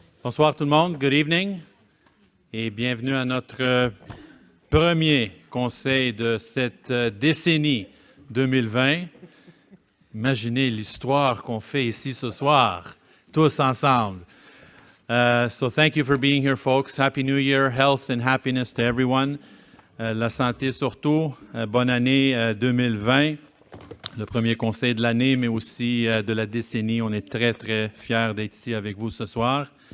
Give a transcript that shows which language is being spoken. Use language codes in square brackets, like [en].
[fr] Bonsoir tout le monde, [en] good evening [fr] et bienvenue à notre premier conseil de cette décennie 2020. Imaginez l'histoire qu'on fait ici ce soir, tous ensemble. [en] So thank you for being here, folks. Happy New Year, health and happiness to everyone. [fr] La santé surtout, bonne année 2020. Le premier conseil de l'année, mais aussi de la décennie. On est très, très fiers d'être ici avec vous ce soir.